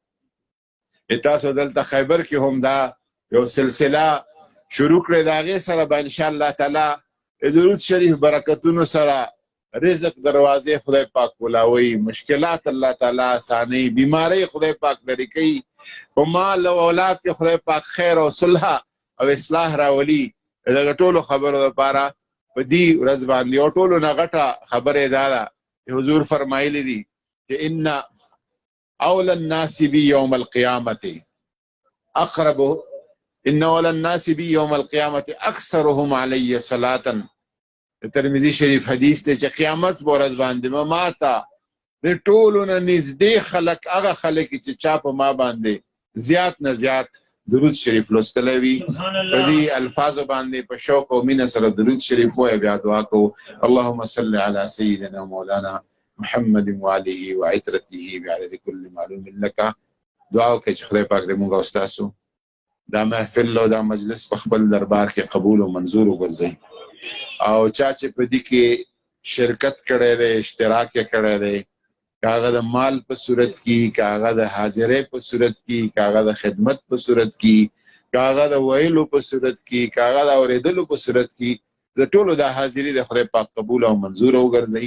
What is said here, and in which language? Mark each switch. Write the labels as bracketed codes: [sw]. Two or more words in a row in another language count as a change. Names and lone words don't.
[ps] تاسو دلته خیبر کې هم دا یو سلسله شروع کړې، د هغې سره به [ar] انشاءالله تعالی [ps] درود شریف برکتونو سره رزق دروازې خدای پاک کولاوي، مشکلات الله تعالی آسانوي، بیماری خدای پاک لرې کوي، په مال او اولاد کې خدای پاک خیر او صلح او اصلاح راولي. دغه ټولو خبرو لپاره په دې ورځ باندې او ټولو نه غټه خبره دا ده چې حضور فرمایلی دي چې [ar] ان اول الناس بي يوم القيامه اقرب ان اول الناس بي يوم القيامه اكثرهم علي صلاه. [ps] ترمذی شریف حدیث ته چې قیامت په ورځ باندې ما ته د ټولو نه نږدې خلک هغه خلک چې چا په ما باندې زیات نه زیات درود شریف لوستلی وي. په دې الفاظو باندې په شوق او مینه سره درود شریف وایو، بیا دعا کوو. [ar] اللهم صل على سيدنا مولانا محمد وآله وعترته بعدد كل معلوم لك. [ps] دعا وکړئ چې خدای پاک دې مونږ او ستاسو دا محفل او دا مجلس په خپل دربار کې قبول او منظور وګرځوي. او چا چې په دې کې شرکت کړی دی، اشتراک یې کړی دی، که هغه د مال په صورت کې، که هغه د حاضرۍ په صورت کې، که هغه د خدمت په صورت کې، که هغه د ویلو په صورت کې، که هغه د اورېدلو په صورت کې، د ټولو د حاضري د خدای پاک قبول او منظور وګرځوي.